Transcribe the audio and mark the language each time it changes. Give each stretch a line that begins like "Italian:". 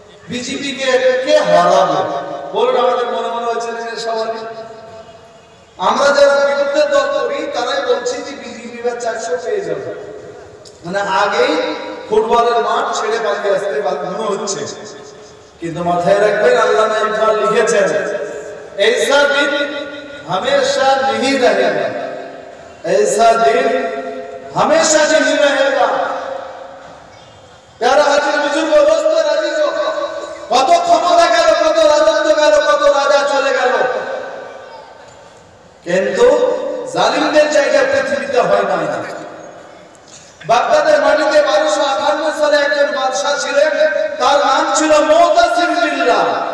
Bangla: BJP কে হারাবে বলুন? আমাদের মনে হচ্ছে সবাই আমরা যারা বিরুদ্ধে দল করি তারাই বলছি যে বিজেপি বা 400 পেয়ে যাবে, মানে আগেই ফুটবলের মাঠ ছেড়ে পালিয়ে আসতে মনে হচ্ছে। কিন্তু মাথায় রাখবেন আল্লামা ইকবাল লিখেছেন,
Hindi: ऐसा दिन हमेशा नहीं रहेगा, ऐसा दिन हमेशा नहीं रहेगा। प्यारा हाजिर बुजुर्ग दोस्त राजीजो,
Bangla: কত ক্ষমতা গেল, কত রাজত্ব গেল, কত রাজা চলে গেল, কিন্তু জালিমদের জায়গা পৃথিবীতে হয় না। বাগদাদের মাটিতে 1258 সালে একজন বাদশা ছিলেন, তার নাম ছিল মুতাসিম বিল্লাহ।